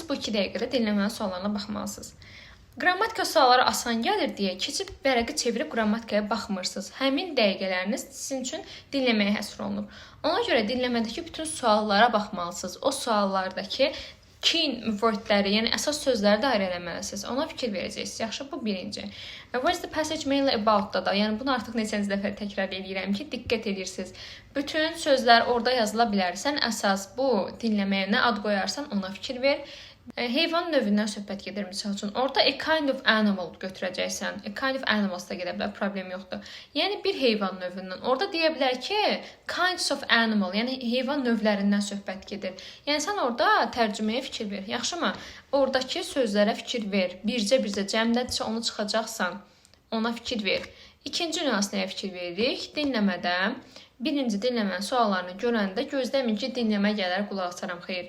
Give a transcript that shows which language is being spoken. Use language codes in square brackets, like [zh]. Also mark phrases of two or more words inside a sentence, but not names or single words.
[az] Bu 2 dəqiqədə dinləmənin suallarına baxmalısınız. Qrammatika sualları asan gəlir deyə keçib vərəqi çevirib qrammatikaya baxmırsınız. Həmin dəqiqələriniz sizin üçün dinləməyə həsr olunur. Ona görə dinləmədəki bütün suallara baxmalısınız. O suallardakı [en] key wordləri, [az] yəni əsas sözləri də ayrı eləməlisiniz. Ona fikir verəcəksiniz. Yaxşı, bu birinci. [en] What is the passage mainly about-da [az] da, yəni bunu artıq neçənci dəfə təkrar edirəm ki, diqqət edirsiniz. Bütün sözlər orada yazıla bilər. Sən əsas bu dinləməyə nə ad qoyarsan, ona fikir ver. Heyvan növündən söhbət gedir, misal üçün. Orada [en] a kind of animal [az] götürəcəksən. [en] A kind of animals [az] da gedə bilər, problem yoxdur. Yəni bir heyvan növündən. Orada deyə bilər ki, [en] kinds of animal, [az] yəni heyvan növlərindən söhbət gedir. Yəni sən orada tərcüməyə fikir ver. Yaxşımı? Oradakı sözlərə fikir ver. Bircə cəmdədirsə onu çıxacaqsan. Ona fikir ver. İkinci nüans nəyə fikir veririk? Dinləmədə. Birinci dinləmənin suallarını görəndə gözləmin ki, dinləmə gələr, qulaq asaram, xeyr.